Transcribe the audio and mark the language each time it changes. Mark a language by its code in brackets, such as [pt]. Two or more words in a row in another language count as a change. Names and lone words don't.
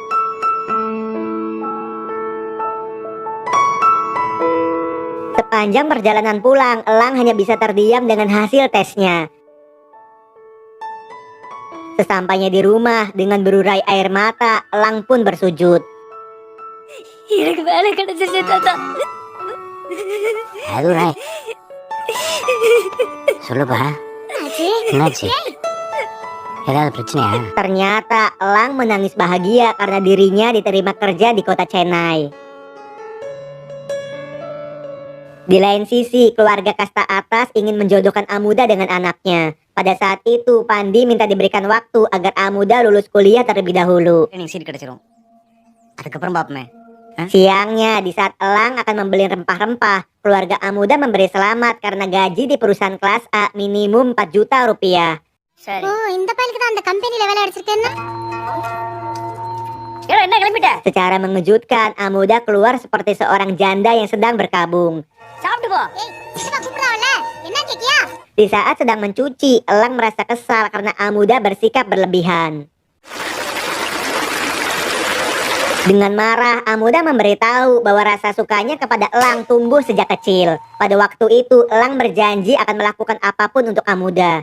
[id] Sepanjang perjalanan pulang, Elang hanya bisa terdiam dengan hasil tesnya. Sesampainya di rumah, dengan berurai air mata, Elang pun bersujud. [ta] அது சொல்லுப்பா. என்னாச்சு? என்னாச்சு? ஏதாவது பிரச்சனையா? [id] Ternyata Elang menangis bahagia karena dirinya diterima kerja di kota Chennai. Di lain sisi, keluarga kasta atas ingin menjodohkan Amuda dengan anaknya. Pada saat itu, Pandi minta diberikan waktu agar Amuda lulus kuliah terlebih dahulu. [ta] எனக்கு சீட் கிடைச்சிரும். அதுக்கப்புறம் பாப்போமே. [id] Siangnya, di saat Elang akan membeli rempah-rempah, keluarga Amuda memberi selamat karena gaji di perusahaan kelas A minimum 4 juta rupiah. [ta] சரி. ஓ இந்த பையலுக்கு தான் அந்த கம்பெனில வேலை அடிச்சிருக்கேன்னா? ஏடா என்ன கிளம்பிட்ட? [id] Secara mengejutkan, Amuda keluar seperti seorang janda yang sedang berkabung. [ta] சாப்பிட்டு போ. ஏய், சித்தப்பா கூப்பிடுறாவல. என்ன கேக்கியா? [id] Di saat sedang mencuci, Elang merasa kesal karena Amuda bersikap berlebihan. Dengan marah, Amuda memberitahu bahwa rasa sukanya kepada Elang tumbuh sejak kecil. Pada waktu itu, Elang berjanji akan melakukan apapun untuk Amuda.